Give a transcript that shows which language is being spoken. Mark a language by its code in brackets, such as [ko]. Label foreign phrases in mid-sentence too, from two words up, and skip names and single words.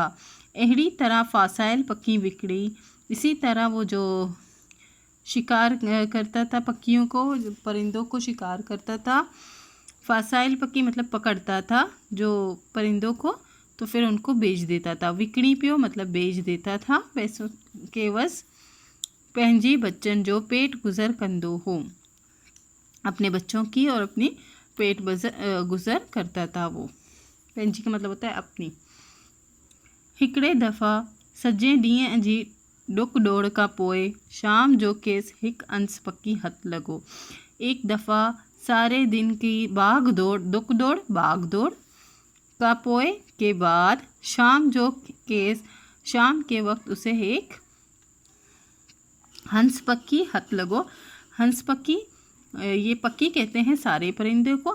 [sd] एहड़ी तरह फासाइल पक्की बिकड़ी, [ur] اسی طرح وہ جو شکار کرتا تھا پکیوں کو، پرندوں کو شکار کرتا تھا. [sd] फासाइल पक्की [ur] مطلب پکڑتا تھا جو پرندوں کو، تو پھر ان کو بیچ دیتا تھا. [sd] विकड़ी पियो [ur] مطلب بیچ دیتا تھا پیسوں کے وس. [sd] पंहिंजी बच्चन जो पेट गुजर कंदो हो, [ur] اپنے بچوں کی اور اپنی پیٹ گزر کرتا تھا وہ. پنہنجی کا مطلب ہوتا ہے اپنی. [sd] हिकड़े दफ़ा सजे ॾींहं जी डुक डोड़ का पोए शाम जो केस हिक अंस पक्की हथ लगो। [ur] ایک دفعہ سارے دن کی بھاگ دوڑ، دک دوڑ بھاگ دوڑ [sd] का पोए [ur] کے بعد [sd] शाम जो केस, [ur] شام کے وقت اسے ایک [sd] हंस पक्की हथ लगो। हंस पक्की, [ur] یہ پکی کہتے ہیں سارے پرندے کو.